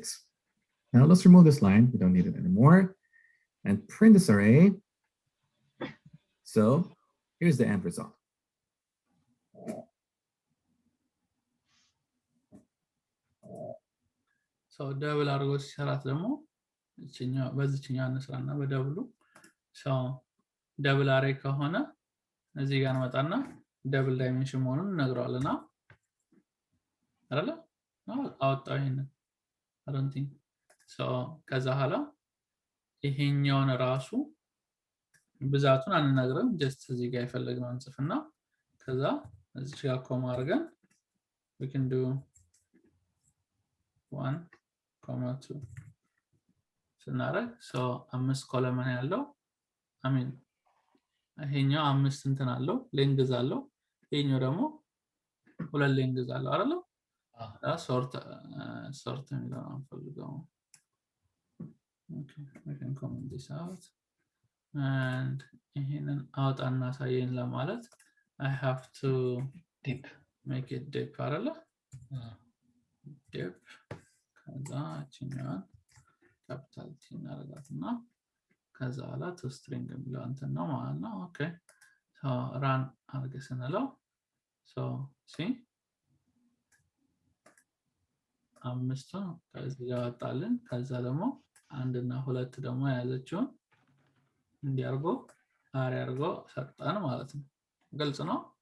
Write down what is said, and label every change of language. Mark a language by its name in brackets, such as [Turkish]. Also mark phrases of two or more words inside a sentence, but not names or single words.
[English] Now let's remove this line. We don't need it anymore. And print this array. So here's the end result. So double arrow [Amharic] ሲሰራት ደግሞ በዚህኛው እንስራና በደብሉ [English] double array [Amharic] ከሆነ እዚህ ጋር እንመጣና [English] double dimension [Amharic] መሆኑን እነግረዋለና አይደለ? አወጣው ይሄንን አረንቲ ከዛ ኋላ ይሄኛውን ራሱ ብዛቱን አንነግርም ጀስት እዚህ ጋር የፈለግነው እንጽፍና ከዛ እዚህ ጋር ኮማ አድርገን [English] we can do 1, 2 [Amharic] ስናደርግ አምስት ኮለመን ያለው አሚን ይሄኛው አምስት እንትን አለው ሌንግዝ አለው ይሄኛው ደግሞ ሁለት ሌንግዝ አለው አይደል? ሶርት የሚለው አንፈልገው። [English] Okay, we can comment this out [Amharic] and ይሄንን አውጣና ሳየን ለማለት [English] I have to make it deep [Amharic] አይደል? deep ከዛ እቺኛዋን [English] capital T [Amharic] እናደርጋትና ከዛ ኋላ [English] to string [Amharic] የሚለው እንትን ነው ማለት ነው። ኦኬ run አድርገን ስንለው see አምስቱን ከዚህ ጋር ወጣልን። ከዛ ደግሞ አንድ እና ሁለት ደግሞ ያዘችውን እንዲያርጎ አሪ አርጎ ሰጣን ማለት ነው። ግልጽ ነው?